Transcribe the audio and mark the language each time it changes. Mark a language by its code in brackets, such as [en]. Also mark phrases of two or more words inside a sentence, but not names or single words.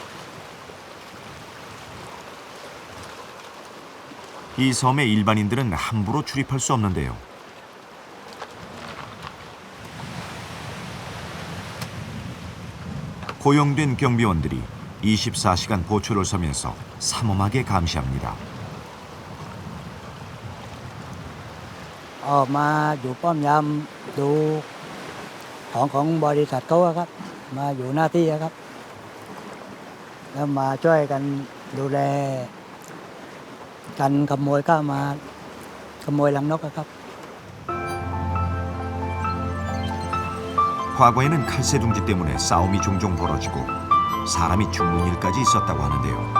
[ko] 이 섬에 일반인들은 함부로 출입할 수 없는데요. 고용된 경비원들이 24시간 보초를 서면서 삼엄하게 감시합니다. [th] ออกมาอยู่ป้อมยามดูของบริษัทเขาอะครับมาอยู่หน้าที่อะครับแล้วมาช่วยกันดูแลกันขโมยเข้ามาขโมยรังนกอะครับ [ko] 과거에는 칼새둥지 때문에 싸움이 종종 벌어지고 사람이 죽는 일까지 있었다고 하는데요.